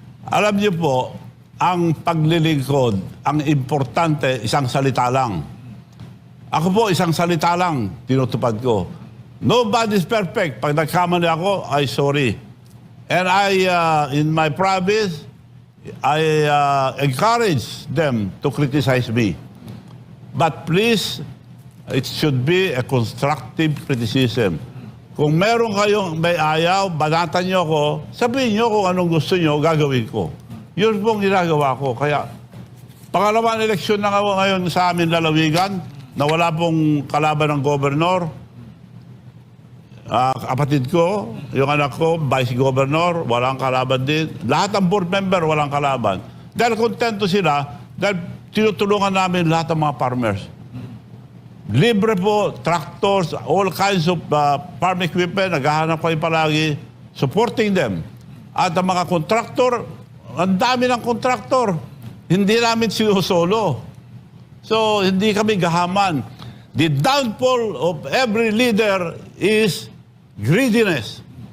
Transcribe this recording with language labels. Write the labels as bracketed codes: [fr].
[tl] Alam niyo po, ang paglilingkod, ang importante, isang salita lang. Ako po, isang salita lang, tinutupad ko. [en] Nobody's perfect. [tl] Pag nagkamali ako, ay sorry. [en] And in my province, I encourage them to criticize me. But please, it should be a constructive criticism. [tl] Kung meron kayong may ayaw, banatan nyo ako, sabihin nyo kung anong gusto nyo, gagawin ko. Yun pong ginagawa ko. Kaya, pangalawang eleksyon na ngayon sa amin lalawigan, na wala pong kalaban ng gobernador. Kapatid ko, yung anak ko, vice governor, walang kalaban din. Lahat ng board member, walang kalaban. Dahil kontento sila, dahil tinutulungan namin lahat ng mga farmers. Libre po, [en] tractors, all kinds of farm equipment, [tl] naghahanap kayo palagi, [en] supporting them. [tl] At ang mga kontraktor, ang dami ng kontraktor. Hindi namin sinusolo. So, hindi kami gahaman. [en] The downfall of every leader is greediness.